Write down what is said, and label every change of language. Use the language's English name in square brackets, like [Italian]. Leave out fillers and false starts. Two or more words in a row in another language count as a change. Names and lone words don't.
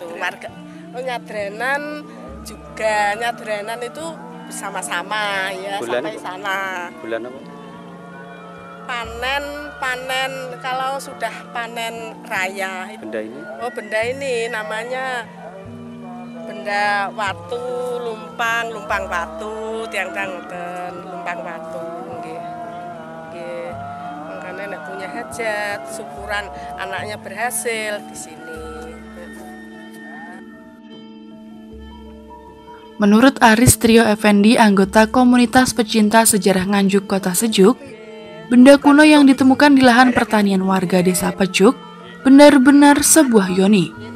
[Indonesian] Warga nyadrenan juga, nyadrenan itu bersama-sama ya. Bulan sampai sana. Bulan apa? Panen kalau sudah panen raya. Benda ini? Oh, benda ini namanya benda watu, [Javanese] lumpang watu, [Indonesian] tiang-tiang lumpang watu nggih. Nggih. Makanya nek punya hajat, syukuran anaknya berhasil di sini. Menurut Aris Trio Effendi, anggota komunitas pecinta sejarah Nganjuk Kota Sejuk, benda kuno yang ditemukan di lahan pertanian warga desa Pejuk benar-benar sebuah yoni.